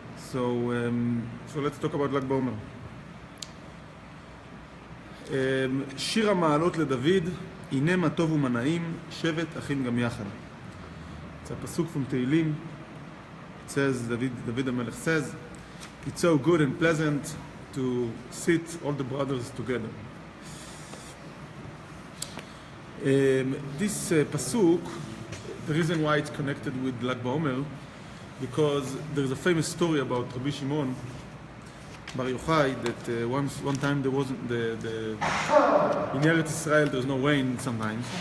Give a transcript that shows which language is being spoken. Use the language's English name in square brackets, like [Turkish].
[English] So let's talk about Lag Bomer. [Hebrew] שיר המעלות לדוד, הנה מה טוב ומה נעים, שבת אחים גם יחד. [English] It's a pasuk from Tehillim. It says, David HaMelech says, it's so good and pleasant to sit all the brothers together. This pasuk, the reason why it's connected with Lag Bomer, because there's a famous story about Rabbi Shimon Bar Yochai that one time there wasn't in Eretz Israel there's no rain sometimes.